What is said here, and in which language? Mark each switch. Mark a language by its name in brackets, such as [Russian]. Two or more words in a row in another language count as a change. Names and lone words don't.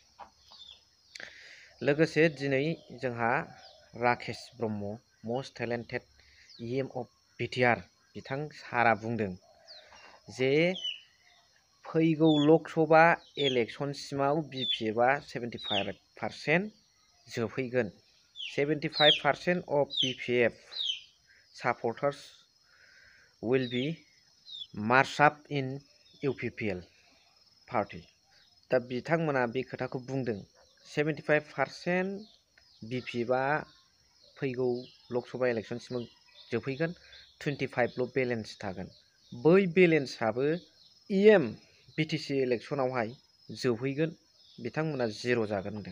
[Bodo] लोगोसे दिनै जोंहा राकेश ब्रह्म, [English] most talented EM of BTR [Bodo] बिथां सारा बुंदों जे फैगौ लकसभा इलेक्सनसिमाव BPF आ 75% जोबहैगोन। [English] 75% of BPF supporters will be marched up in UPPL party। [Bodo] दा बिथांमोना बे खोथाखौ बुंदों। 75% BPF आ फैगौ लकसभा इलेक्सनसिमाव जोबहैगोन, 25ल' बेलेन्स थागोन। बै बेलेन्सआबो EM BTC इलेक्सनावहाय जोबहैगोन, बिथांमोना 0 जागोन होनदों।